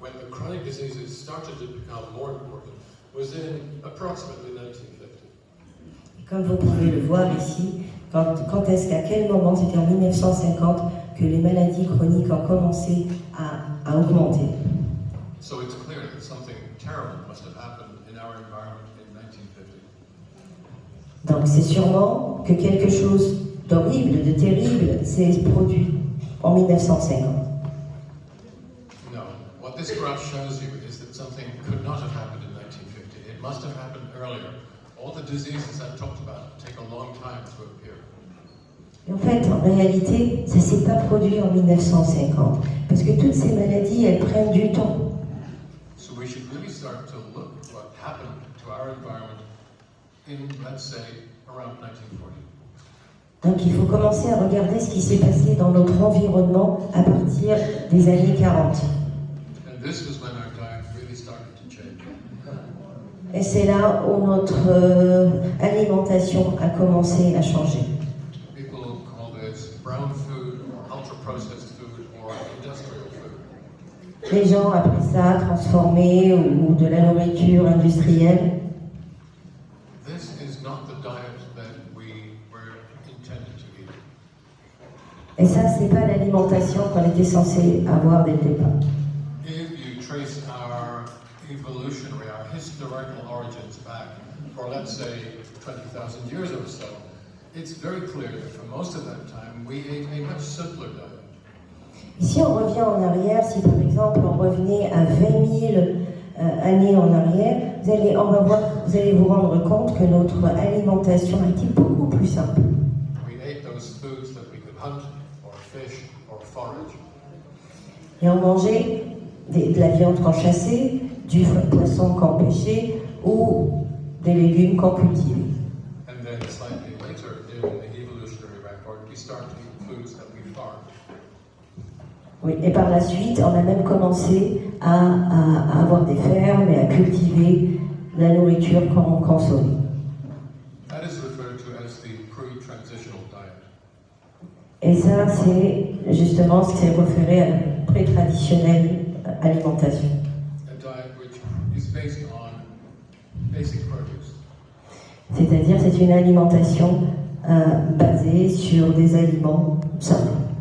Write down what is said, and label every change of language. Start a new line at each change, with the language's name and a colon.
English: chronic diseases started to become more important was in approximately 1950.
French: Comme vous pouvez le voir ici, quand est-ce qu'à quel moment, c'était en 1950, que les maladies chroniques ont commencé à augmenter.
English: So it's clear that something terrible must have happened in our environment in 1950.
French: Donc c'est sûrement que quelque chose d'horrible, de terrible, s'est produit en 1950.
English: No, what this graph shows you is that something could not have happened in 1950. It must have happened earlier. All the diseases I've talked about take a long time to appear.
French: En fait, en réalité, ça ne s'est pas produit en 1950, parce que toutes ces maladies, elles prennent du temps.
English: So we should really start to look at what happened to our environment in, let's say, around 1940.
French: Donc il faut commencer à regarder ce qui s'est passé dans notre environnement à partir des années 40.
English: And this was when our diet really started to change.
French: Et c'est là où notre alimentation a commencé à changer.
English: People call this brown food, ultra-processed food, or industrial food.
French: Les gens appellent ça transformé ou de la nourriture industrielle.
English: This is not the diet that we were intended to eat.
French: Et ça, c'est pas l'alimentation qu'on était censé avoir dès le départ.
English: If you trace our evolutionary, our historical origins back for, let's say, 20,000 years or so, it's very clear that for most of that time we ate a much simpler diet.
French: Si on revient en arrière, si par exemple on revenait à 20 000 années en arrière, vous allez vous rendre compte que notre alimentation a été beaucoup plus simple.
English: We ate those foods that we could hunt, or fish, or forage.
French: Et on mangeait de la viande qu'on chassait, du poisson qu'on pêchait ou des légumes qu'on cultivait.
English: And then slightly later in the evolutionary record, we start to eat foods that we farmed.
French: Oui, et par la suite, on a même commencé à avoir des fermes et à cultiver la nourriture qu'on consommait.
English: That is referred to as the pre-transitional diet.
French: Et ça, c'est justement ce qui s'est référé à la pré-traditionnelle alimentation.
English: A diet which is based on basic produce.
French: C'est-à-dire, c'est une alimentation basée sur des aliments simples.